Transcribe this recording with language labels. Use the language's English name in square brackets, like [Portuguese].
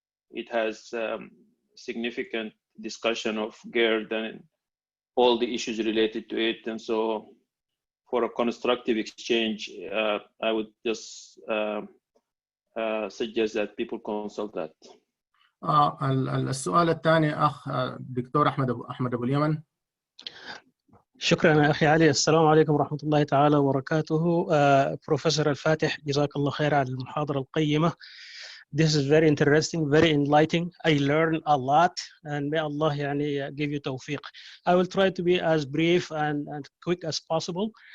[English] It has significant discussion of GERD and all the issues related to it. And so for a constructive exchange, I would just suggest that people consult that. [Arabic] السؤال الثاني أخ دكتور أحمد أبو اليمن. شكرا أخي علي. السلام عليكم ورحمة الله تعالى وبركاته. بروفيسور الفاتح، جزاك الله خير على المحاضرة القيمة. [English] This is very interesting, very enlightening. I learned a lot, and may Allah give you tawfiq. I will try to be as brief and quick as possible.